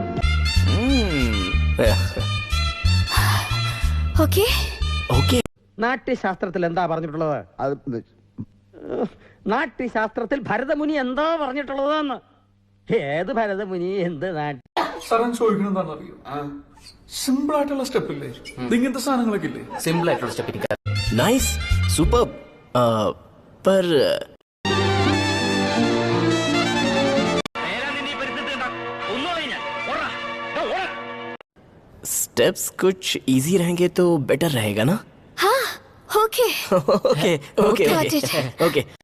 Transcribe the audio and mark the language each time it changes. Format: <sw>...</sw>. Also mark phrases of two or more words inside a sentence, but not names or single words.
<ml>നാട്യശാസ്ത്രത്തിൽ എന്താ പറഞ്ഞിട്ടുള്ളത്? നാട്യശാസ്ത്രത്തിൽ ഭരതമുനി എന്താ പറഞ്ഞിട്ടുള്ളതെന്ന്? ഏത് ഭരതമുനി, എന്ത് നാട്യം? ചോദിക്കണം എന്താണെന്നറിയോ? സിമ്പിൾ ആയിട്ടുള്ള സ്റ്റെപ്പ് ഇല്ലേ, ഇങ്ങനത്തെ സാധനങ്ങളൊക്കെ ഇല്ലേ? സിമ്പിൾ ആയിട്ടുള്ള സ്റ്റെപ്പ്. നൈസ്, സൂപ്പർ.</ml> <hi>पर स्टेप्स कुछ इजी रहेंगे तो बेटर रहेगा ना? हाँ, ओके ओके ओके ओके.</hi>